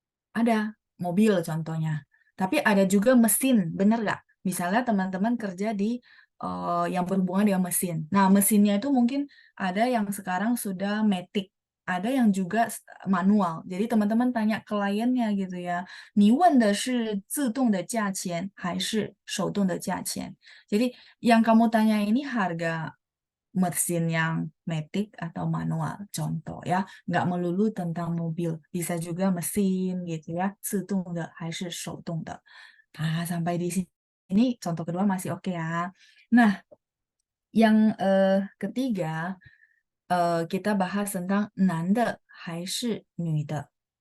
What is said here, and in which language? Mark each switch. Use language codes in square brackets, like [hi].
[id] Ada mobil contohnya. Tapi ada juga mesin, bener nggak? Misalnya teman-teman kerja di yang berhubungan dengan mesin. Nah, mesinnya itu mungkin ada yang sekarang sudah matic, ada yang juga manual. Jadi teman-teman tanya kliennya gitu ya, [zh] 你问的是自动的价钱还是手动的价钱? [id] Jadi yang kamu tanya ini harga mesin yang matic atau manual, contoh ya, nggak melulu tentang mobil, bisa juga mesin gitu ya, [zh] 自动的还是手动的. [id] Nah, sampai di sini contoh kedua masih oke ya. Nah, yang ketiga kita bahas tentang [zh] 男的还是女的.